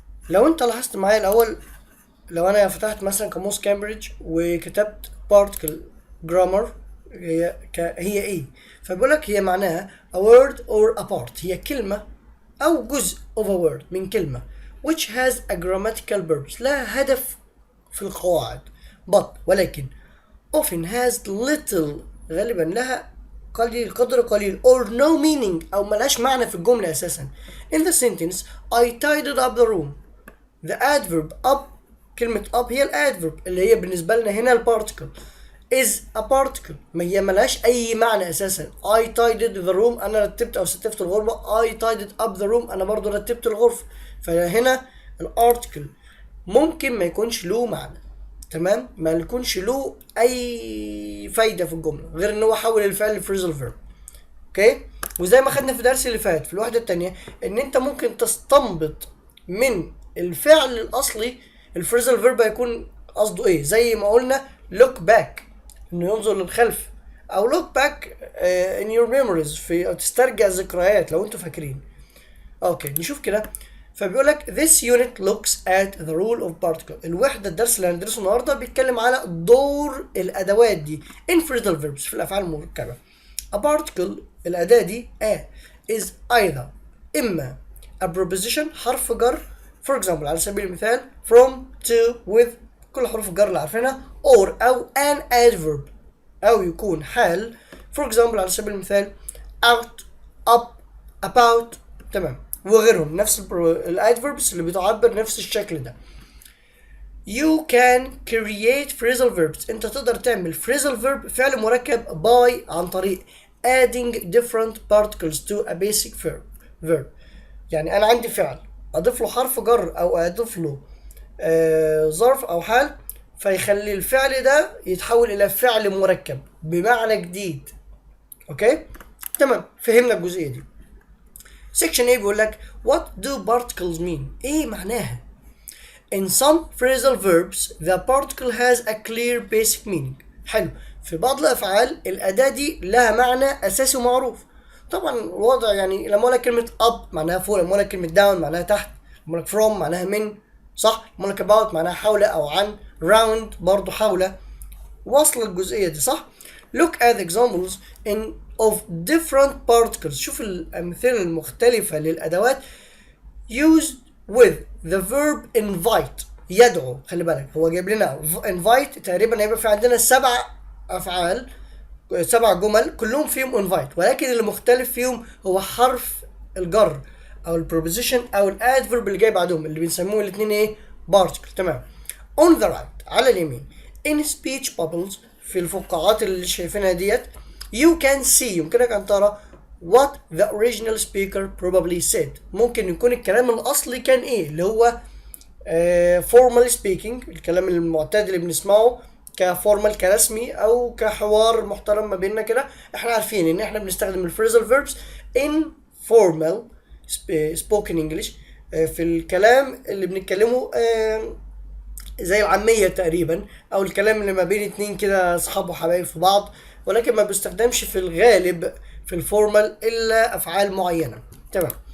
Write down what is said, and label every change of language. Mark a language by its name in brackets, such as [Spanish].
[Arabic] لو أنت لاحظت معايا الأول، لو أنا فتحت مثلا قاموس كامبريدج وكتبت [English] particle grammar [Arabic] هي إيه؟ فبقولك هي معناها [English] a word or a part، [Arabic] هي كلمة أو جزء [English] of a word [Arabic] من كلمة [English] which has a grammatical purpose، [Arabic] لها هدف في القواعد ولكن [English] often has little، [Arabic] غالبا لها قدر قليل [English] or no meaning، [Arabic] أو ملهاش معنى في الجملة أساسا. [English] In the sentence I tidied up the room، the adverb up، [Arabic] كلمة up هي الادفرب اللي هي بالنسبة لنا هنا البارتيكل [English] is a particle، [Arabic] ما هي ملهاش أي معنى أساسا. [English] I tidied the room، [Arabic] أنا رتبت أو ستفت الغرفة. [English] I tidied up the room، [Arabic] أنا برضو رتبت الغرفة. فهنا الارتكل ممكن ما يكونش له معنى، تمام، ما يكونش له اي فايده في الجمله غير ان هو حول الفعل لفريزال فيرب. اوكي، وزي ما خدنا في الدرس اللي فات في الوحده الثانيه ان انت ممكن تستنبط من الفعل الاصلي الفريزال فيرب هيكون قصده ايه. زي ما قلنا look back، انه ينظر للخلف، او [English] look back in your memories، [Arabic] في تسترجع ذكريات لو انتوا فاكرين. اوكي نشوف كده. فبيقول لك [English] this unit looks at the role of particle. [Arabic] الوحدة الدرس اللي هندرسه النهارده بيتكلم على دور الأدوات دي [English] in phrasal verbs [Arabic] في الأفعال المركبة. [English] A particle [Arabic] الأداة دي [English] is either [Arabic] إما [English] a preposition [Arabic] حرف جر، for example على سبيل المثال [English] from to with، [Arabic] كل حروف الجر اللي عارفينها، or أو [English] an adverb، [Arabic] أو يكون حال for example على سبيل المثال [English] out up about، [Arabic] تمام، وغيرهم نفس الادفيربس اللي بتعبر نفس الشكل ده. [English] You can create phrasal verbs، [Arabic] انت تقدر تعمل [English] phrasal verb فعل مركب by [Arabic] عن طريق [English] adding different particles to a basic verb. [Arabic] يعني انا عندي فعل اضيف له حرف جر او اضيف له ظرف او حال، فيخلي الفعل ده يتحول الى فعل مركب بمعنى جديد. اوكي تمام، فهمنا الجزئيه دي. سيكشن ايه بيقول لك [English] what do particles mean؟ [Arabic] ايه معناها؟ [English] In some phrasal verbs the particle has a clear basic meaning. [Arabic] حلو، في بعض الافعال الاداه دي لها معنى اساسي ومعروف. طبعا الوضع يعني لما اقول لك كلمه up معناها فوق، لما اقول لك كلمه down معناها تحت، لما اقول لك from معناها من، صح؟ لما اقول لك about معناها حول او عن، round برضه حول. واصله الجزئيه دي صح؟ [English] Look at examples of different particles. [Arabic] شوف الامثله المختلفه للادوات [English] used with the verb invite. [Arabic] يدعو، خلي بالك هو جايب لنا invite، تقريبا هيبقى في عندنا 7 افعال، 7 جمل كلهم فيهم invite، ولكن اللي مختلف فيهم هو حرف الجر او البروبوزيشن او الادفيرب اللي جاي بعدهم، اللي بنسموه الاثنين ايه؟ بارتكل. تمام. [English] on the right [Arabic] على اليمين [English] in speech bubbles، [Arabic] في الفقاعات اللي شايفينها ديت [English] you can see، [Arabic] يمكنك ان ترى [English] what the original speaker probably said. [Arabic] ممكن يكون الكلام الاصلي كان ايه، اللي هو [English] formal speaking، [Arabic] الكلام المعتاد اللي بنسمعه كفورمال كرسمي او كحوار محترم ما بيننا كده. احنا عارفين ان احنا بنستخدم الفريزال فيربس [English] in formal spoken English [Arabic] في الكلام اللي بنتكلمه زي العامية تقريبا، او الكلام اللي ما بين اتنين كده اصحاب وحبايب في بعض، ولكن ما بيستخدمش في الغالب في الفورمال الا افعال معينة. تمام.